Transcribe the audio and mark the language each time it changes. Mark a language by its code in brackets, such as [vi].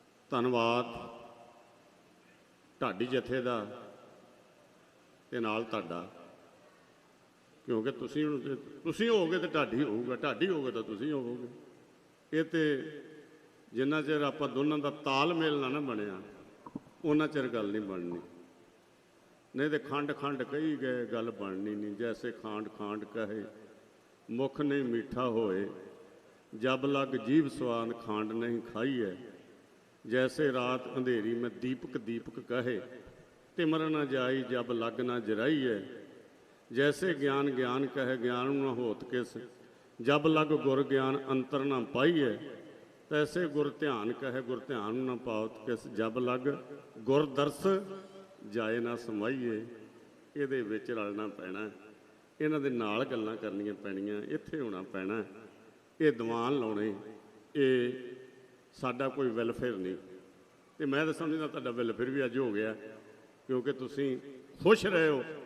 [pa] ਧੰਨਵਾਦ ਢਾਡੀ ਜਥੇ ਦਾ ਤੇ ਨਾਲ ਤੁਹਾਡਾ, ਕਿਉਂਕਿ ਤੁਸੀਂ ਹੋਵੋਗੇ ਤੇ ਢਾਡੀ ਹੋਊਗਾ, ਢਾਡੀ ਹੋਊਗਾ ਤਾਂ ਤੁਸੀਂ ਹੋਵੋਗੇ। ਇਹ ਤੇ ਜਿੰਨਾ ਚਿਰ ਆਪਾਂ ਦੋਨਾਂ ਦਾ ਤਾਲਮੇਲ ਨਾ ਬਣਿਆ ਉਹਨਾਂ ਚਿਰ ਗੱਲ ਨਹੀਂ ਬਣਨੀ। नहीं तो खंड खंड कही गए गल बननी नहीं। [bra] जैसे खांड खांड कहे मुख नहीं मीठा होए, जब लग जीभ स्वाद खांड नहीं खाई है। जैसे रात अंधेरी में दीपक दीपक कहे, तिमर न जाई जब लग न जराई है। जैसे ज्ञान ज्ञान कहे ज्ञान न होत किस, जब लग गुर ज्ञान अंतर न पाई है। तैसे गुर ध्यान कहे गुर ध्यान न पावत किस, जब लग गुर दर्श जाए ना समाईए। [pa] ਇਹਦੇ ਵਿੱਚ ਰਲਣਾ ਪੈਣਾ, ਇਹਨਾਂ ਦੇ ਨਾਲ ਗੱਲਾਂ ਕਰਨੀਆਂ ਪੈਣੀਆਂ, ਇੱਥੇ ਹੋਣਾ ਪੈਣਾ। ਇਹ ਦੀਵਾਨ ਲਾਉਣੇ, ਇਹ ਸਾਡਾ ਕੋਈ ਵੈਲਫੇਅਰ ਨਹੀਂ। ਤੇ ਮੈਂ ਤਾਂ ਸਮਝਦਾ ਤੁਹਾਡਾ ਵੈਲਫੇਅਰ ਵੀ ਅੱਜ ਹੋ ਗਿਆ, ਕਿਉਂਕਿ ਤੁਸੀਂ ਖੁਸ਼ ਰਹੇ ਹੋ।